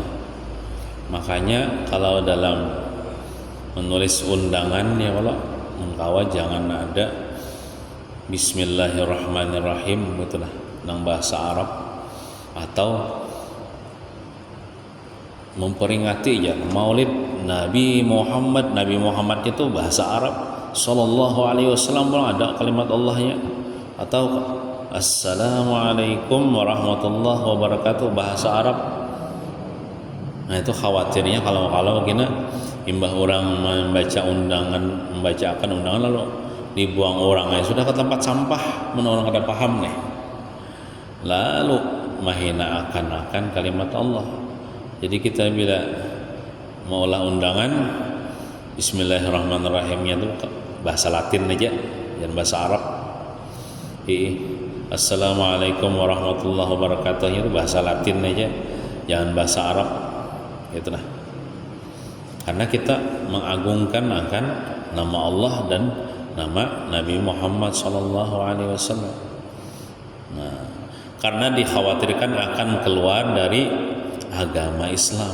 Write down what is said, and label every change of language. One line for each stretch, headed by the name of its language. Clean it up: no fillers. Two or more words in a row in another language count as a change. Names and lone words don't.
Indonesian: Makanya kalau dalam menulis undangan ya, kalau mengkawa jangan ada Bismillahirrahmanirrahim itulah nang bahasa Arab, atau memperingati ya Maulid Nabi Muhammad itu bahasa Arab
Arabic: sallallahu alaihi wasallam,
Indonesian: ada kalimat Allahnya, atau
Arabic: Assalamualaikum warahmatullahi wabarakatuh
Indonesian: bahasa Arab.
Banjar: Nah itu khawatirnya kalau gini imbah orang membacakan undangan lalu dibuang orang, sudah ke tempat sampah, orang kada paham nih, lalu mahina akan kalimat Allah.
Indonesian: Jadi kita bila maulah undangan, Bismillahirrahmanirrahimnya itu bahasa Latin aja, jangan bahasa Arab.
Arabic: Assalamualaikum warahmatullahi wabarakatuh
Indonesian: itu bahasa Latin aja, jangan bahasa Arab. Itulah. Karena kita mengagungkan akan nama Allah dan nama Nabi Muhammad
Arabic: sallallahu alaihi wasallam.
Indonesian: Nah, karena dikhawatirkan akan keluar dari agama Islam.